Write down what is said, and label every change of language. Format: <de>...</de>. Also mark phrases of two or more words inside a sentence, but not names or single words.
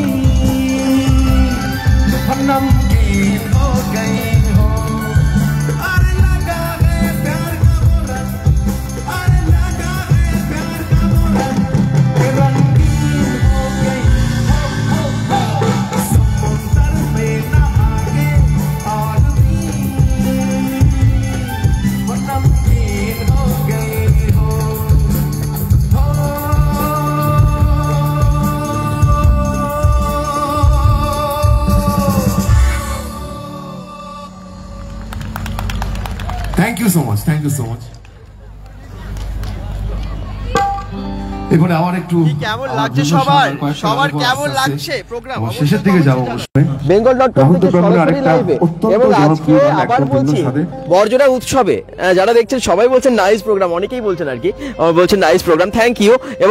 <hi>नमकीन हो गई हो अरे लगा है प्यार का मोरा अरे लगा है प्यार का मोरा रंगीन हो गई हो समुंदर में नहा के और भी नमकीन हो गई हो</hi> <en>thank you so much</en> <bn>এবারে আমার একটু কেমন লাগছে সবার কেমন লাগছে প্রোগ্রাম শেষের দিকে যাব অবশ্যই bengal.com থেকে সরাসরি লাইভে এবং আজকে আবার বলছি বর্জরা উৎসবে যারা দেখছেন সবাই বলছেন</bn> <en>nice program</en> <bn>অনেকেই বলছেন আর কি বলছেন</bn> <en>nice program thank you</en> <bn>এবং</bn>